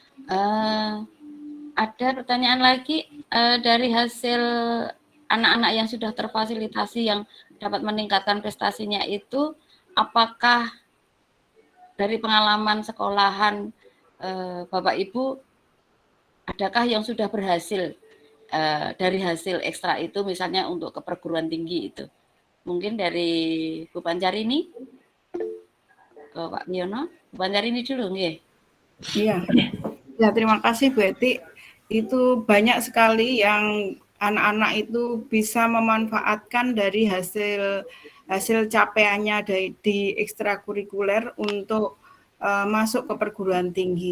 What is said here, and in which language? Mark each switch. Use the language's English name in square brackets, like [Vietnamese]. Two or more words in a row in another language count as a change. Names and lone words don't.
[Indonesian] Ada pertanyaan lagi dari hasil anak-anak yang sudah terfasilitasi yang dapat meningkatkan prestasinya itu, apakah dari pengalaman sekolahan Bapak Ibu, adakah yang sudah berhasil dari hasil ekstra itu, misalnya untuk ke perguruan tinggi itu? Mungkin dari Bu Pancarini ke Pak Miono. Bu Pancarini dulu, nggih. Iya. Ya, terima kasih Bu Eti. Itu banyak sekali yang anak-anak itu bisa memanfaatkan dari hasil capaiannya di ekstrakurikuler untuk masuk ke perguruan tinggi.